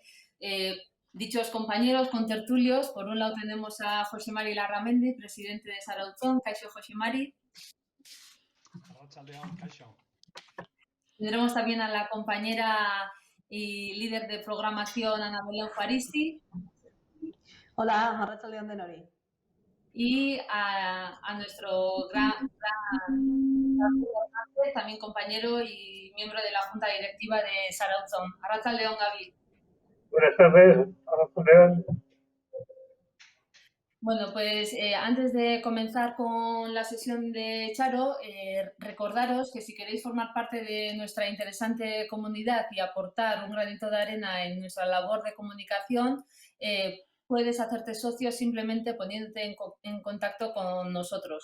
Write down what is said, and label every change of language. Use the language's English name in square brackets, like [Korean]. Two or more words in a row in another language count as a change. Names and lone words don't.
[Spanish] Dichos compañeros contertulios, por un lado tenemos a José Mari Larramendi, presidente de Sarautzón. [Basque] Kaixo, José Mari. [Spanish] Tendremos también a la compañera y líder de programación Ana Belén Juaristi. Hola, [Basque] arratsaldeon denori. [Spanish] Y a nuestro también compañero y miembro de la Junta Directiva de Sarautzón. [Basque] Arratsaldeon, Gaby. [Spanish] Buenas tardes, [Basque] arratsaldeon. [Spanish] Bueno, pues antes de comenzar con la sesión de Charo, recordaros que si queréis formar parte de nuestra interesante comunidad y aportar un granito de arena en nuestra labor de comunicación, puedes hacerte socio simplemente poniéndote en contacto con nosotros.